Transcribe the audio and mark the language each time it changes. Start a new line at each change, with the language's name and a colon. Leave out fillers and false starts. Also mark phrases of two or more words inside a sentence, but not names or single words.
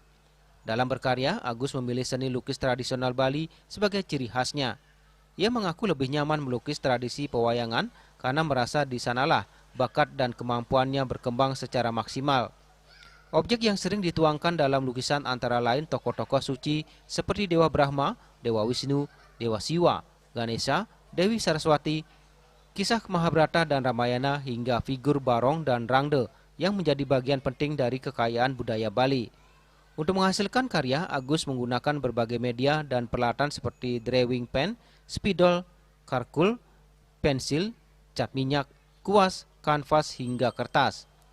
Indonesian: Dalam berkarya, Agus memilih seni lukis tradisional Bali sebagai ciri khasnya. Ia mengaku lebih nyaman melukis tradisi pewayangan karena merasa di sanalah bakat dan kemampuannya berkembang secara maksimal. Objek yang sering dituangkan dalam lukisan antara lain tokoh-tokoh suci seperti Dewa Brahma, Dewa Wisnu, Dewa Siwa, Ganesha, Dewi Saraswati, kisah Mahabharata dan Ramayana hingga figur Barong dan Rangde yang menjadi bagian penting dari kekayaan budaya Bali. Untuk menghasilkan karya, Agus menggunakan berbagai media dan peralatan seperti
English: drawing pen,
Indonesian: spidol, karkul, pensil, cat minyak, kuas, kanvas hingga kertas.